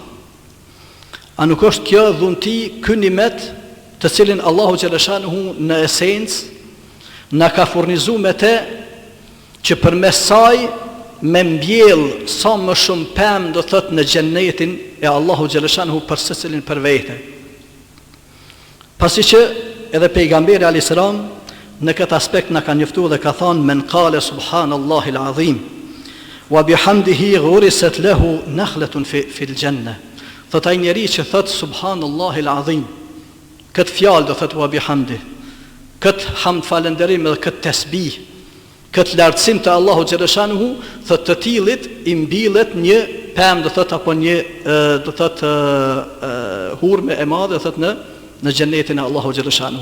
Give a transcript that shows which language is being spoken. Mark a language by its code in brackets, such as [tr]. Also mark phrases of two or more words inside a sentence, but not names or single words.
[sq] A nuk është kjo dhunti, ky nimet të cilin Allahu Gjeleshanuhu në esencë na ka furnizuar me te që përmes saj me mbjell sa më shumë pemë, do thot, në xhennetin e Allahu Gjeleshanuhu për secilin për vete. Pasi që edhe pejgamberi [ar] عليه السلام [sq] në këtë aspekt na ka njoftuar dhe ka thënë [ar] من قال سبحان الله العظيم وبحمده غرست له نخلة في الجنة. [sq] Thot ai njeri që thot [ar] سبحان الله العظيم, [sq] këtë fjalë do thot [ar] وبحمد, [sq] këtë hamd falënderim dhe këtë tasbih, këtë lartësim të Allahu Gjeleshanuhu, thot të tillit i mbillet një pemë, do thot, apo një do thot hurme e madhe, do thot, në xhennetin e Allahu Gjeleshanuhu.